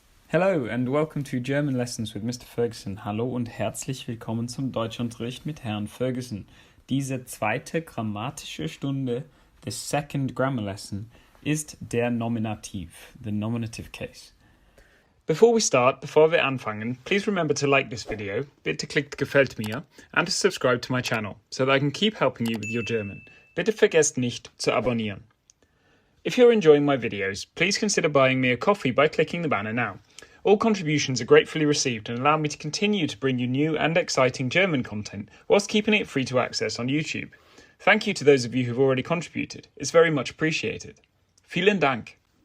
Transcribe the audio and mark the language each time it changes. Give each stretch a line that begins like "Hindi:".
English: Hello and welcome to German Lessons with Mr. Ferguson.
German: Hallo und herzlich willkommen zum Deutschunterricht mit Herrn Ferguson. Diese zweite grammatische Stunde des
English: second grammar lesson
German: ist der Nominativ,
English: the nominative case. Before
German: wir anfangen,
English: please remember to like this video,
German: bitte klickt Gefällt mir,
English: and to subscribe to my channel, so that I can keep helping you with your German.
German: Bitte vergesst nicht zu abonnieren.
English: If you're enjoying my videos, please consider buying me a coffee by clicking the banner now. All contributions are gratefully received and allow me to continue to bring you new and exciting German content whilst keeping it free to access on YouTube. Thank you to those of you who've already contributed. It's very much appreciated.
German: Vielen Dank.